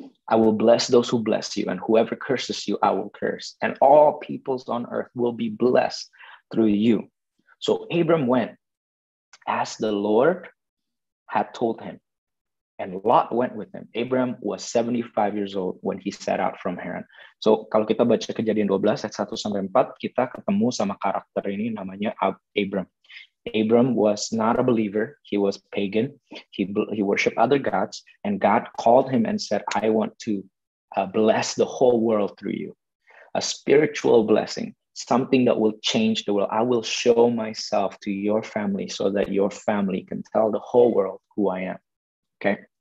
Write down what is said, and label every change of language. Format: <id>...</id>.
<en>I will bless those who bless you, and whoever curses you, I will curse. And all peoples on earth will be blessed through you. So Abram went as the Lord had told him, and Lot went with him. Abram was 75 years old when he set out from Haran.</en> <id>So kalau kita baca Kejadian 12 ayat 1 sampai 4, kita ketemu sama karakter ini namanya Abram.</id> <en>Abram was not a believer. He was pagan. He worshiped other gods, and God called him and said, I want to bless the whole world through you. A spiritual blessing, something that will change the world. I will show myself to your family so that your family can tell the whole world who I am. Okay.</en>